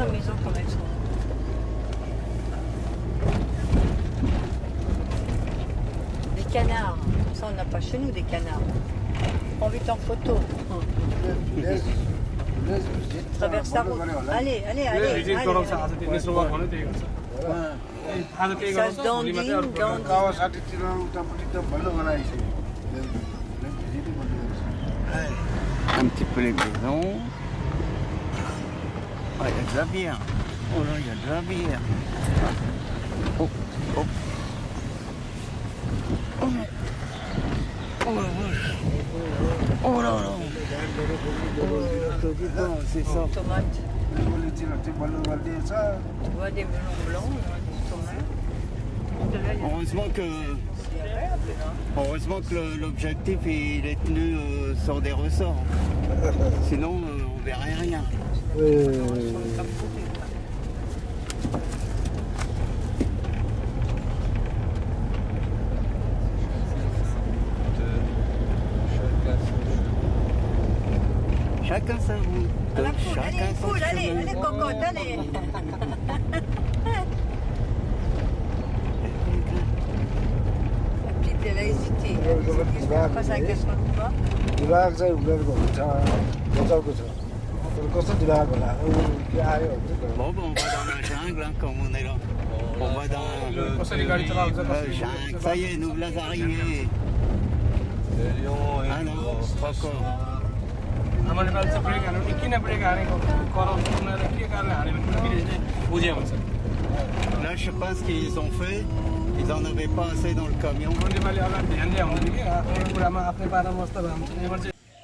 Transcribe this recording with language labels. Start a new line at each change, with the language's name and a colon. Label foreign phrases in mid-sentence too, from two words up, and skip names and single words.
French: la maison comme elles sont. Des canards. Ça, on n'a pas chez nous des canards. On vit en photo. Traverse la route. Allez, allez, allez.
Nepali: भिजिट गराउँछ आज त्यो
English: national walk
Nepali: भने त्यही गर्छ आज त्यही
French: Ça
Nepali: गराउँछ
French: se
Nepali: भोलि मात्रै अरू dandine, प्रोग्राम। dandine. कावासाटीतिर उतापट्टि त बल्ल बनाइसक्यो
French: Un petit peu les maisons. Ah, il y a de la bière. Oh là, il y a de la bière. Oh, oh. Oh, oh la vache. Oh là là. Oh, c'est ça. Tomates.
Nepali: गोलीतिर त्यो बल्ल गरिदिएछ
French: Tu vois des melons blancs, là, des tomates. Là, il y a- Heureusement que l'objectif il est tenu sur des ressorts. Sinon on verrait rien. Chacun sa route. À la poule, allez, Chacun son poule, allez, chemin. allez, cocotte, allez. La petite, elle a hésité. Après, ça casse pas.
Nepali: दिमाग चाहिँ उनीहरूको हुन्छ बचाउको छ तर कस्तो दिमाग होला के आयो हुन्छ
French: Bon, ben, on va dans la jungle, hein, comme on est là. On va dans
Nepali: कसरी गाडी चलाउँछ
French: le
Nepali: कसरी
French: jungle. Ça y est, nous voilà arrivés. Le lion et Ah non, pas encore.
Nepali: हाम्रो नेपाली चाहिँ ब्रेक हाल्नु किन ब्रेक हानेको कराउँछ उनीहरूले के कारणले हान्यो भने पुलिसले बुझ्या हुन्छ
French: Là, je sais pas ce qu'ils ont fait. Ils en avaient pas assez dans le camion.
Nepali: हाम्रो नेपाली अगाडि ध्यान दिए हुँदैन कि आफ्नै कुरामा आफ्नै पारामा बस्दा भयो हुन्छ यहाँबाट चाहिँ